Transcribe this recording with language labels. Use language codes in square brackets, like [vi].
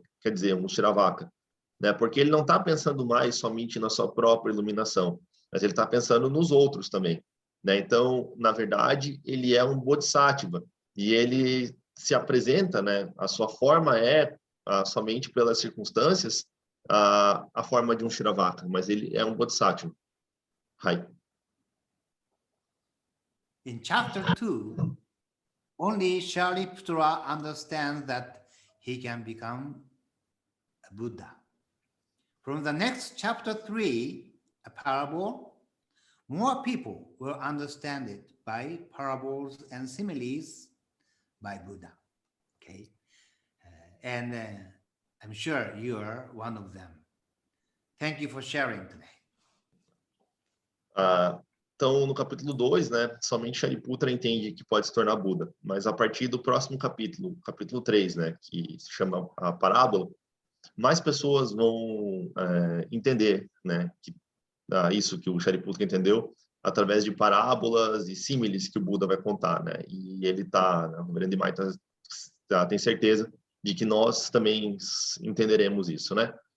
[pt] Quer dizer, um Shravaka, né? Porque ele não está pensando mais somente na sua própria iluminação, mas ele está pensando nos outros também, né? Então, na verdade, ele é um Bodhisattva e ele se apresenta, né? A sua forma é somente pelas circunstâncias a forma de um Shravaka, mas ele é um Bodhisattva. Hi. [en] In chapter 2, only Shariputra understands that he can become a Buddha. From the next chapter 3, a parable, more people will understand it by parables and similes by Buddha. Okay, and I'm sure you are one of them. Thank you for sharing today. [pt] Então, no capítulo 2, né, somente Shariputra entende que pode se tornar Buda, mas a partir do próximo capítulo, capítulo 3, né, que se chama a parábola, mais pessoas vão entender, né, isso que o Shariputra entendeu, através de parábolas e símiles que o Buda vai contar, né, e ele o Grande Mai tem certeza de que nós também entenderemos isso, né.